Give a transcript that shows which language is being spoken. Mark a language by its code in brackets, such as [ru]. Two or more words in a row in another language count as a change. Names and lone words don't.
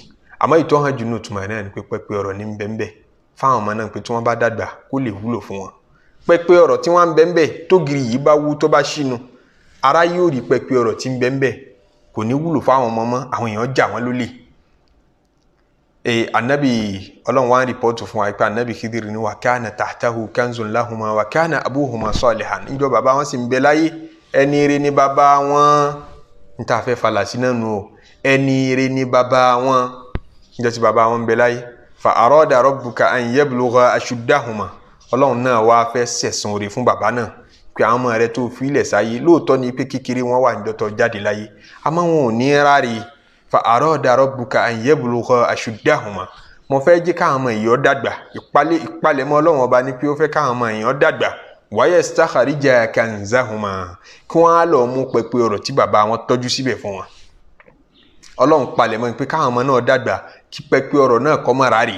[yo] àmọ́ ìtọ́ hàn jù náà túmọ̀ náà ni pé pẹpẹ ọ̀rọ̀ ní bẹ́ẹ̀ fáwọn ọmọ náà pé tí wọ́n bá dàgbà kó lè wúlò fún wọn. pẹpẹ ọ̀rọ̀ tí wọ́n ń bẹ́ẹ̀ tógiri yìí bá wú tó bá ṣínú, ara yóò rí pẹpẹ ọ̀rọ̀ tí ń bẹ́ẹ̀ kò ní wúlò fáwọn ọmọ mọ́, àwọn èèyàn jà wọ́n lólè. Ànábì Ọlọ́run wá ń rìpọ́tù fún wa pé Ànábì Khidiru ní [ar] وكان تحته كنز لهما وكان أبوهما صالحا, [yo] níjọ́ bàbá wọn sì ń bẹ láyé, ẹni ire ni bàbá wọn. n ta fẹ́ falàsí náà nù o, ẹni ire ni bàbá wọn níjọ́ tí bàbá wọn ń bẹ láyé. [ar] فأراد ربك أن يبلغا أشدهما, [yo] Ọlọ́run náà wá fẹ́ sẹ̀san oore fún bàbá náà pé àwọn ọmọ rẹ̀ tó fi ilẹ̀ sáyé lóòótọ́ ni pé kékeré wọn wà níjọ́ tó jáde láyé, àmọ́ wọn ò ní ráre. [ar] فأراد ربك أن يبلغا أشدهما, [yo] mo fẹ́ jẹ́ káwọn ọmọ èèyàn dàgbà, ìpalẹ̀mọ́ Ọlọ́run ọba ni pé ó fẹ́ káwọn ọmọ èèyàn dàgbà. [ar] ويستخرجا كنزهما, [yo] kí wọ́n á lọ mú pẹpẹ ọ̀rọ̀ tí bàbá wọn tọ́jú síbẹ̀ fún wọn. Ọlọ́run palẹ̀mọ́ pé káwọn ọmọ náà dàgbà kí pẹpẹ ọ̀rọ̀ náà kọ́ mọ́ ráre.